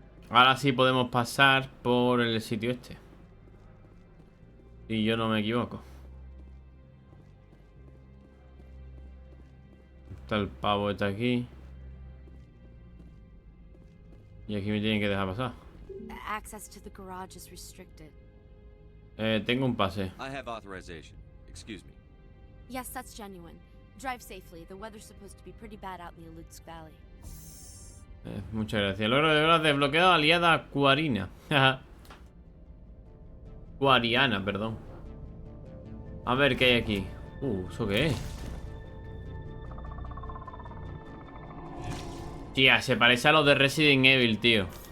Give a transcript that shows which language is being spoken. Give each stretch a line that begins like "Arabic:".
Spanish: Ahora sí podemos pasar por el sitio este. Si yo no me equivoco. Está el pavo este aquí. Y aquí me tienen que dejar pasar.
English: Access to the garage is restricted.
Spanish: Tengo un pase.
English: I have authorization. Excuse me. Yes, that's genuine. Drive safely. The weather's supposed to be pretty bad out in the Alutsk Valley.
Spanish: Muchas gracias. Logro de verdad desbloqueado aliada Cuarina. Cuariana, perdón. A ver qué hay aquí. ¿Eso qué es? Tía, se parece a los de Resident Evil, tío.